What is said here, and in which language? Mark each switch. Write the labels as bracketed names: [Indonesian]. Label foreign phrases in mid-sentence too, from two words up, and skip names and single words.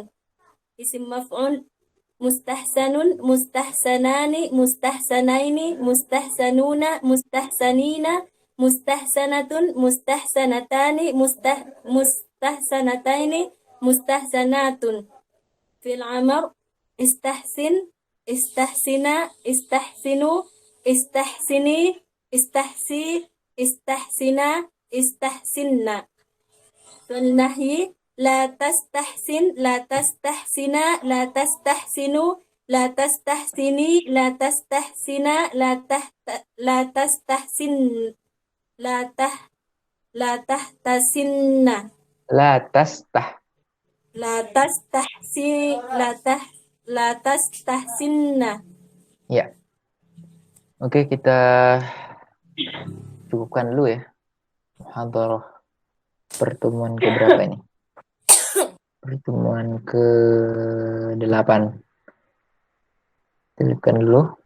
[Arabic] اسم مفعول مستحسَنٌ مستحسَنانِ مستحسَنَينِ مستحسَنونَ مستحسَنِينَ مستحسَنةٌ مستحسَنتانِ مستحسَنتَينِ مستحسَنةٌ. في الأمر استحسِنْ استحسِنا استحسِنوا استحسِني استحسِ استحسِنا استحسِنَّ. في النهي لا تستحسِنْ لا تستحسِنا لا تستحسِنوا لا تستحسِني لا تستحسِنا لا تستحسِنْ لا تحتسِنَّ لا تستح. لا تستحسِنَّ. [Indonesian] Ya. Oke, kita cukupkan dulu ya. Muhadarah pertemuan keberapa ini? Pertemuan ke-8. Cukupkan dulu.